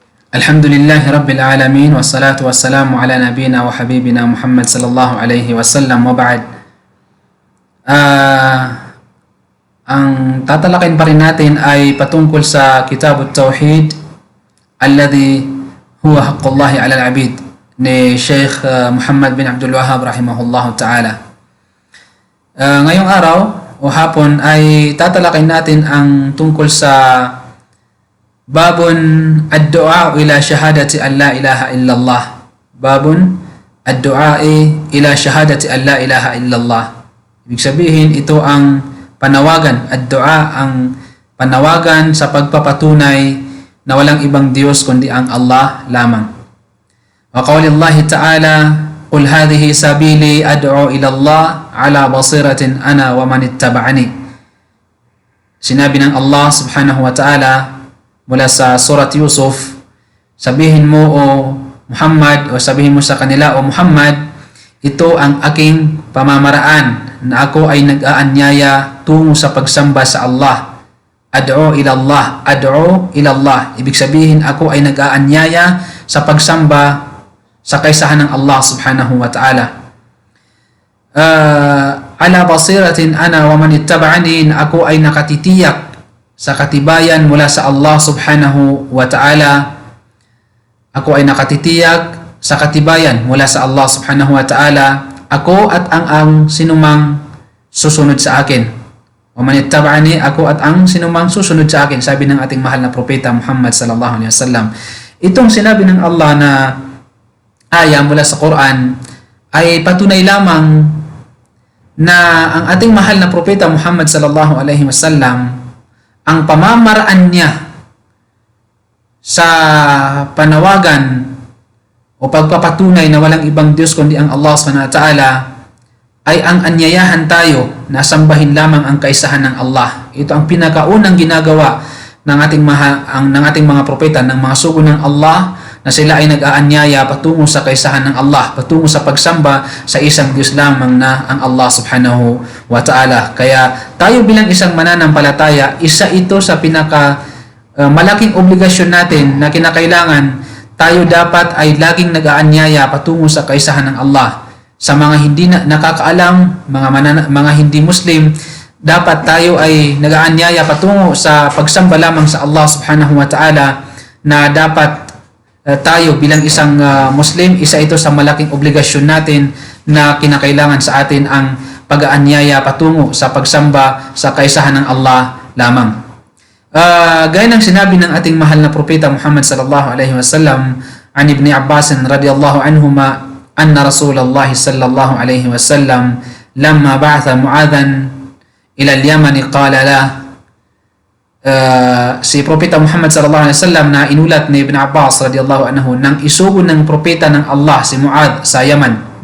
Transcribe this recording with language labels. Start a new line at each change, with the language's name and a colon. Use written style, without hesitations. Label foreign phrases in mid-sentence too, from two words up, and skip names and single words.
Arabic: الحمد لله رب العالمين والصلاة والسلام على نبينا وحبيبنا محمد صلى الله عليه وسلم وبعد.
Filipino: Ang tatalakayin pa rin natin ay patungkol sa Kitab at-Tauhid alladhi huwa haqqullahi ala al-abid ni Sheikh Muhammad bin Abdul Wahhab
Arabic: رحمه الله تعالى.
Filipino: Ngayong araw o hapon ay tatalakayin natin ang tungkol sa babun ad-du'a ila shahadati an la ilaha illallah. Babun ad-du'a ila shahadati an la ilaha illallah. Ibig sabihin, ito ang panawagan, ad-du'a ang panawagan sa pagpapatunay na walang ibang Diyos kundi ang Allah lamang.
Arabic: وقول الله تعالى قل هذه سبيلي أدعو إلى الله على بصيرة أنا ومن اتبعني.
Filipino: Sinabi ng Allah
Arabic: سبحانه وتعالى
Filipino: mula sa surat Yusuf, sabihin mo o Muhammad, o sabihin mo sa kanila o Muhammad, ito ang aking pamamaraan na ako ay nag-aanyaya tungo sa pagsamba sa Allah.
Arabic: أدعو إلى الله، أدعو إلى الله.
Filipino: Ibig sabihin, ako ay nag-aanyaya sa pagsamba sa kaisahan ng Allah
Arabic: سبحانه وتعالى. على بصيرة أنا ومن اتبعني,
Filipino: na ako ay nakatitiyak sa katibayan mula sa Allah
Arabic: سبحانه وتعالى.
Filipino: Ako ay nakatitiyak sa katibayan mula sa Allah
Arabic: سبحانه وتعالى.
Filipino: Ako at ang sinumang susunod sa akin.
Arabic: ومن اتبعني,
Filipino: ako at ang sinumang susunod sa akin, sabi ng ating mahal na propeta Muhammad
Arabic: صلى الله عليه وسلم.
Filipino: Itong sinabi ng Allah na aya mula sa Quran ay patunay lamang na ang ating mahal na propeta Muhammad
Arabic: صلى الله عليه وسلم,
Filipino: ang pamamaraan niya sa panawagan o pagpapatunay na walang ibang Diyos kundi ang Allah
Arabic: سبحانه وتعالى
Filipino: ay ang anyayahan tayo na sambahin lamang ang kaisahan ng Allah. Ito ang pinakaunang ginagawa ng ating mga propeta, ng mga sugo ng Allah, na sila ay nag-aanyaya patungo sa kaisahan ng Allah, patungo sa pagsamba sa isang Diyos lamang na ang Allah
Arabic: سبحانه وتعالى.
Filipino: Kaya tayo bilang isang mananampalataya, isa ito sa malaking obligasyon natin na kinakailangan. Tayo dapat ay laging nag-aanyaya patungo sa kaisahan ng Allah. Sa mga hindi nakakaalam, mga hindi Muslim, dapat tayo ay nag-aanyaya patungo sa pagsamba lamang sa Allah
Arabic: سبحانه وتعالى,
Filipino: na dapat tayo bilang isang Muslim, isa ito sa malaking obligasyon natin na kinakailangan sa atin, ang pag-aanyaya patungo sa pagsamba sa kaisahan ng Allah lamang. Gaya ng sinabi ng ating mahal na propeta
Arabic: محمد صلى الله عليه وسلم عن ابن عباس رضي الله عنهما أن رسول الله صلى الله عليه وسلم لما بعث معاذا إلى اليمن قال لا,
Filipino: si Propeta Muhammad
Arabic: صلى الله عليه وسلم
Filipino: na inulat ni Ibn Abbas
Arabic: رضي الله عنه
Filipino: nang isugon ng propeta ng Allah si Mu'adh sa Yaman.